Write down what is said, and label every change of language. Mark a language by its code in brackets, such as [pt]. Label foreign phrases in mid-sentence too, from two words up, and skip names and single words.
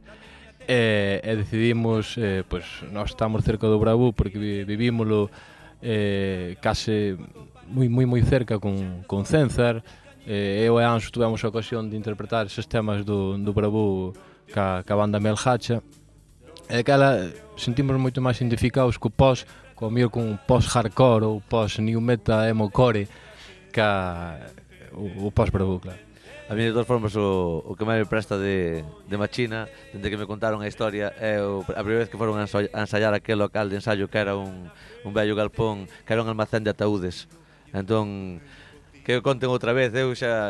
[gl] E decidimos, pois, nós estamos cerca do Bravú porque vivímolo case moi cerca con Cénzar. Eu e Anxo tuvemos a ocasión de interpretar eses temas do Bravú ca banda Melhacha, e aquela sentimos moito máis identificados co post, co mellor con post-hardcore ou post-new metal emo-core o post-Bravú, claro. A mí, de todas formas, o que máis me presta de Machina, dende que me contaron a historia, é a primeira vez que foron a ensaiar aquel local de ensaio que era un vello galpón, que era un almacén de ataúdes. Entón, que o conten outra vez, eu xa...